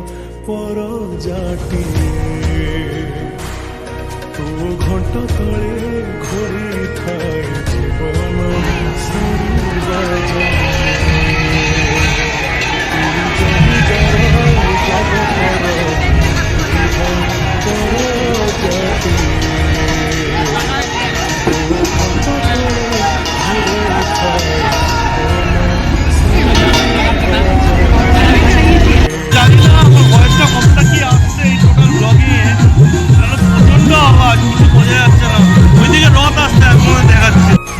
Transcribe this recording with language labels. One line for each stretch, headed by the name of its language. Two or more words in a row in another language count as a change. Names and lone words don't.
Odia: ପରଜାଟିଏ ତୋ ଘଣ୍ଟ ତଳେ ଘୂରି ଥାଏ ଜୀବନ ସାରି ବାଜାଏ ତୁ ଜମିଦାର ଏ ଜଗତର ମୁରିହ ପରଜାଟିଏ ତୋ ଘଣ୍ଟ ତଳେ ଘୂରି ଥାଏ
Bangla: জানি না আমার ভয়েসটা কতটা কি আসছে এই টোটাল ব্লগে, প্রচন্ড আওয়াজ, কিছু বোঝা যাচ্ছে না। ওইদিকে রথ আসছে, এখন দেখাচ্ছে।